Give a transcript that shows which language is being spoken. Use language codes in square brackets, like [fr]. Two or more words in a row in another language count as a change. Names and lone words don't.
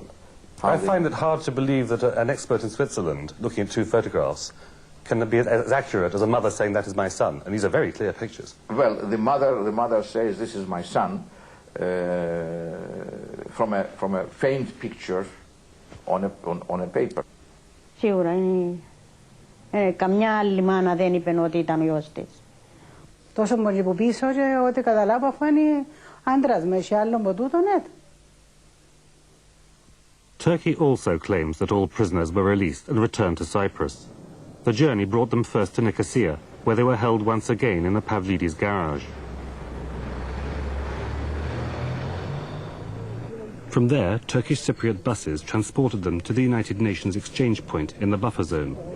[en] I find it hard to believe that an expert in Switzerland, looking at 2 photographs, can be as accurate as a mother saying that is my son, and these are very clear pictures. Well, the mother says this is my son from a faint picture on a paper. [el] Σίγουρα είναι. Καμιά άλλη μάνα δεν είπε ότι ήταν γιος της. Τόσο πολύ που πίσω και ό,τι καταλάβω αφού είναι άντρας με και άλλο από τούτο, ναι. [en] Turkey also claims that all prisoners were released and returned to Cyprus. The journey brought them first to Nicosia, where they were held once again in the Pavlidis garage. From there, Turkish Cypriot buses transported them to the United Nations exchange point in the buffer zone.